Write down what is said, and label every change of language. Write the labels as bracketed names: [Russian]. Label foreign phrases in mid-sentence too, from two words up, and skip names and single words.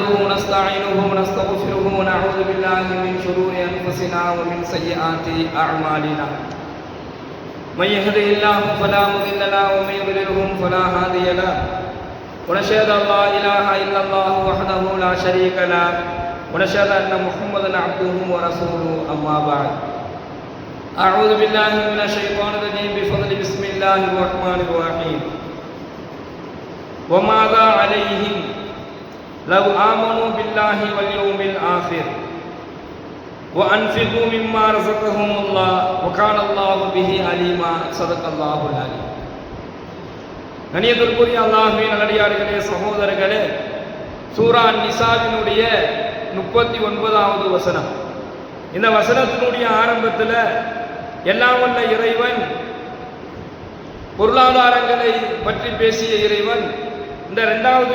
[Arabic] ونستعينه ونستغفره ونعوذ بالله من شرور أنفسنا ومن سيئات أعمالنا من يهده الله فلا مضل له ومن يضلله فلا هادي له ونشهد أن لا إله إلا الله وحده لا شريك له ونشهد أن محمدا عبده ورسوله أما بعد أعوذ بالله من الشيطان الرجيم بفضل بسم الله الرحمن الرحيم وماذا عليهم لو آمنوا بالله واليوم الآخر وأنفقوا مما رزقهم الله وكان الله به عليما صدق الله العليم. [Tamil] கண்ணியத்திற்குரிய அல்லாஹ்வின் நல்லடியார்களே, சகோதரர்களே, சூரா நிசாவினுடைய 39வது வசனம். இந்த வசனத்தினுடைய ஆரம்பத்தில் எல்லாம் வல்ல இறைவன், பொருளாதாரங்களை பற்றி பேசிய இறைவன் இந்த இரண்டாவது